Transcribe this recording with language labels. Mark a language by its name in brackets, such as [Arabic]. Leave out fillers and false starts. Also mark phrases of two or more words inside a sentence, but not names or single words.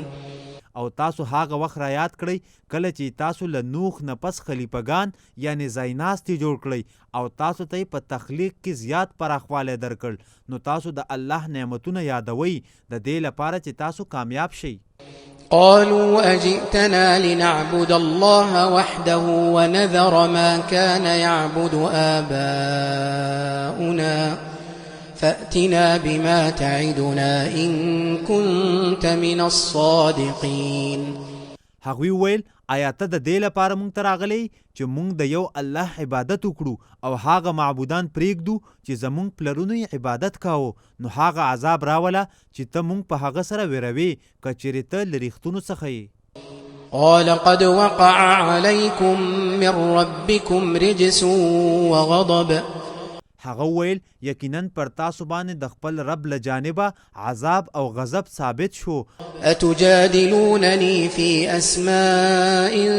[Pashto] او تاسو هغه وخت را یاد کړئ کله چې تاسو له نوح نه پس خلیفګان یعنی ځایناستي جوړ کړئ او تاسو ته په تخلیق کې زیات پراخوالی درکړ نو تاسو د الله نعمتونه یادوئ د دې لپاره چې تاسو کامیاب شئ. [Arabic] قالوا أجئتنا لنعبد الله وحده ونذر ما كان يعبد آباؤنا فأتنا بما تعدنا إن كنت من الصادقين. [Pashto] هغوی ویل آیا ته د دې لپاره مونږ ته راغلی چې مونږ د یو الله عبادت وکړو او هغه معبودان پرېږدو چې زمونږ پلرونو یې عبادت کاوه نو هغه عذاب راوله چې ته مونږ په هغه سره ویروې که چیرې ته له ریښتونو څخه یې. [Arabic] قال قد وقع عليكم من ربكم رجس وغضب. [Pashto] هغه ویل یقینا پر تاسو باندې د خپل رب له جانبه عذاب او غضب ثابت شو. [Arabic] أتجادلونني في أسماء